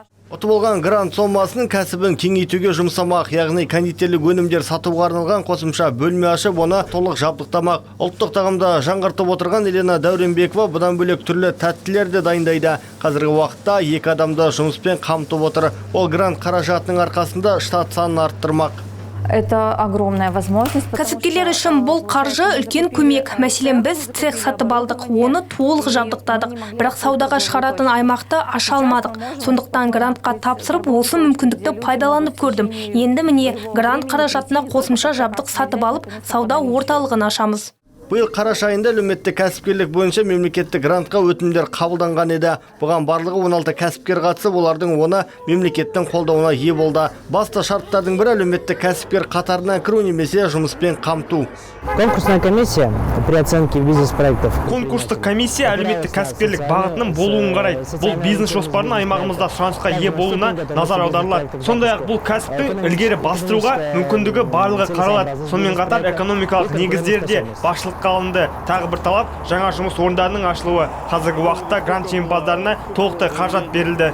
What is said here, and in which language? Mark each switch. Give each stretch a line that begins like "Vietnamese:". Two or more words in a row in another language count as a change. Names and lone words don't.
Kazakh: Ұтып алған грант сомасын кәсібін кеңейтуге жұмсамақ, яғни кондитерлік өнімдер сатуға арналған қосымша бөлме ашып, оны толық жабдықтамақ. Ұлттық тағамда жаңғыртып отырған Елена Дәуренбекова бұдан бөлек түрлі тәттілер де дайындайды. Қазіргі уақытта 2 адамды жұмыспен қамтып отыр. Ол грант қаражатының арқасында штат санын арттырмақ.
Russian: Это огромная возможность.
Kazakh: Кәсіпкерлер үшін бұл қаржы үлкен көмек. Мәселен, біз цех сатып алдық, оны толық жабдықтадық. Бірақ саудаға шығаратын аймақты аша алмадық. Сондықтан грантқа тапсырып, осы мүмкіндікті пайдаланып көрдім. Енді міне грант қаражатына қосымша жабдық сатып алып, сауда орталығын ашамыз. Биыл қараша айында әлеуметтік кәсіпкерлік бойынша мемлекеттік грантқа өтінімдер қабылданған еді. Бұған барлығы 16 кәсіпкер қатысып, олардың 10-ы мемлекеттің қолдауына ие болды. Басты шарттардың бірі әлеуметтік кәсіпкер қатарына кіру немесе жұмыспен қамту.
Russian: Конкурсная комиссия при оценке бизнес-проектов.
Kazakh: Конкурстық комиссия әлеуметтік кәсіпкерлік бағытының болуын қарайды. Бұл бизнес жоспарының аймағымызда сұранысқа ие болуына назар аударылады. Сондай-ақ бұл кәсіптің ілгері бастыруға мүмкіндігі барлығы қаралады. Сонымен қатар экономикалық негіздерде басшылық қалынды. Тағы бір талап жаңа жұмыс орындарының ашылуы. Қазіргі уақытта грант жеңімпаздарына толықтай қаражат берілді.